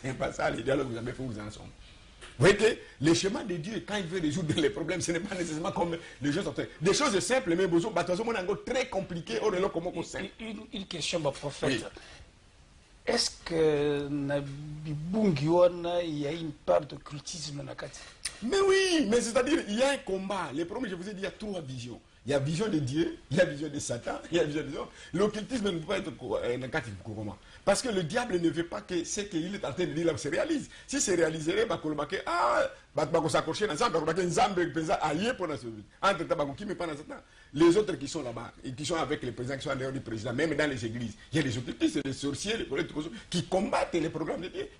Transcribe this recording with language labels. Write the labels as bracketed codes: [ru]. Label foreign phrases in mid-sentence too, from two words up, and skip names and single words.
[fr] C'est pas ça, les dialogues, vous avez fait, vous en sommes. Vous voyez que le chemin de Dieu, quand il veut résoudre les problèmes, ce n'est pas nécessairement comme les choses sont faites. Des choses simples, mais très compliquées. Une question, mon prophète. Oui. est-ce que [ln] na bibungi wana [fr] il y a une part de cultisme [ln] na kati? [fr] Mais oui, mais c'est-à-dire, il y a un combat. Les problèmes, je vous ai dit, il y a trois visions. Il y a vision de Dieu, il y a vision de Satan, il y a vision de l'homme. L'occultisme ne peut pas être négatif. Parce que le diable ne veut pas que ce qu'il est en train de dire là se réalise. Si c'est réalisé, bah, on s'accrocher dans ça, les autres qui sont là-bas, et qui sont avec les présidents, qui sont en dehors du président, même dans les églises, il y a les occultistes, les sorciers, les collègues, qui combattent les programmes de Dieu.